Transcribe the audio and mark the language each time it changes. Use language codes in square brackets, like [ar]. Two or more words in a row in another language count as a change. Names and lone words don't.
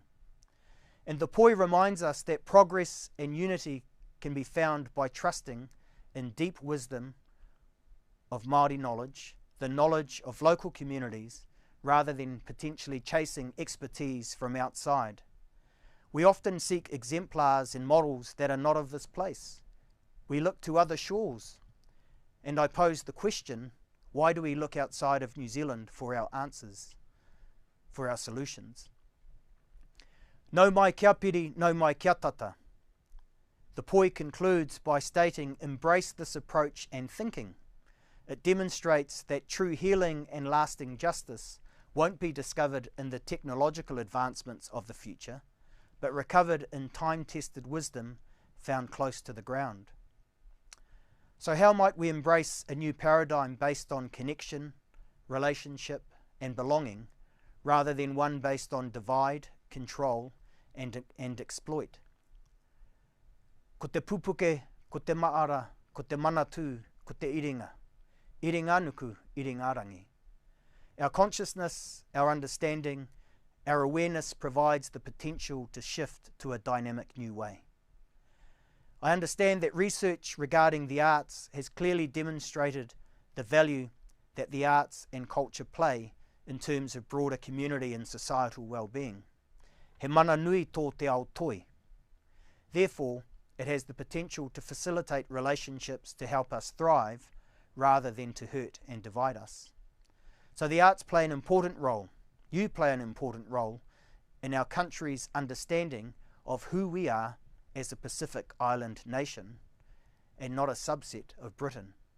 [en] And the poi reminds us that progress and unity can be found by trusting in deep wisdom of Māori knowledge, the knowledge of local communities, rather than potentially chasing expertise from outside. We often seek exemplars and models that are not of this place. We look to other shores. And I pose the question, why do we look outside of New Zealand for our answers, for our solutions? [mi] No mai kia piri, no mai kia tata. [en] The poi concludes by stating, embrace this approach and thinking. It demonstrates that true healing and lasting justice won't be discovered in the technological advancements of the future, but recovered in time-tested wisdom found close to the ground. So how might we embrace a new paradigm based on connection, relationship and belonging, rather than one based on divide, control and exploit? [mi] Ko te pupuke, ko te maara, ko te manatū, ko te iringa. Iringa nuku, iringa rangi. [en] Our consciousness, our understanding, our awareness provides the potential to shift to a dynamic new way. I understand that research regarding the arts has clearly demonstrated the value that the arts and culture play in terms of broader community and societal well-being. [mi] He mana nui tō te ao toi. [en] Therefore, it has the potential to facilitate relationships to help us thrive rather than to hurt and divide us. So the arts play an important role. You play an important role in our country's understanding of who we are as a Pacific Island nation and not a subset of Britain.